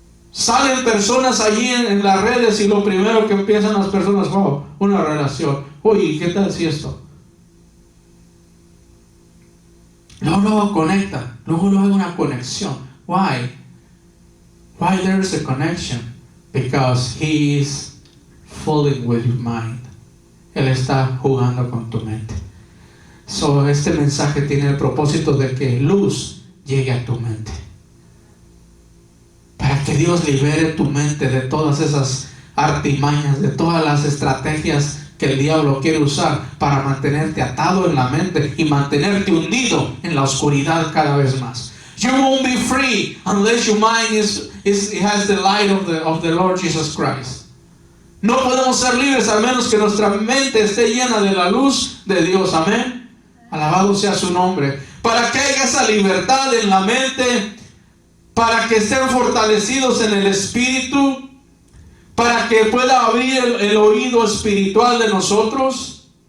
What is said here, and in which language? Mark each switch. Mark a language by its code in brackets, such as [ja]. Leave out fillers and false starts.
[es] Salen personas allí en las redes y lo primero que empiezan las personas, una relación. Oye, ¿qué tal si esto? Luego conecta, luego hay una conexión. [en] Why? Why there's a connection? Because he is fooling with your mind. [es] Él está jugando con tu mente. Este mensaje tiene el propósito de que luz llegue a tu mente. Para que Dios libere tu mente de todas esas artimañas, de todas las estrategias que el diablo quiere usar para mantenerte atado en la mente y mantenerte hundido en la oscuridad cada vez más. [en] You won't be free unless your mind has the light of the Lord Jesus Christ. [es] No podemos ser libres al menos que nuestra mente esté llena de la luz de Dios. Amén. Alabado sea su nombre. Para que haya esa libertad en la mente, para que estén fortalecidos en el espíritu, para que pueda abrir el oído espiritual de nosotros.